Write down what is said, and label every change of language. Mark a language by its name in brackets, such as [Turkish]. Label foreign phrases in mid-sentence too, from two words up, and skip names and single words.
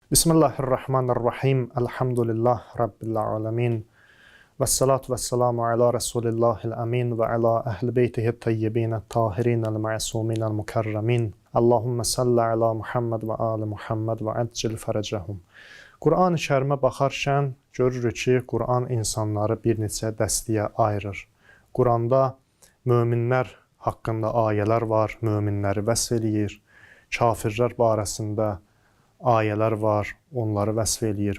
[Arabic] بسم الله الرحمن الرحيم. الحمد لله رب العالمين. والصلاة والسلام على رسول الله الأمين وعلى أهل بيته الطيبين الطاهرين المعصومين المكرمين. اللهم صل على محمد وآل محمد وعجل فرجهم. [Azerbaijani] Quran-ı Kərimə baxarkən görürük ki, Quran insanları bir neçə dəstəyə ayırır. Quranda möminlər haqqında ayələr var, möminləri vəsf eləyir. Kafirlər barəsində ayələr var, onları vəsf eləyir.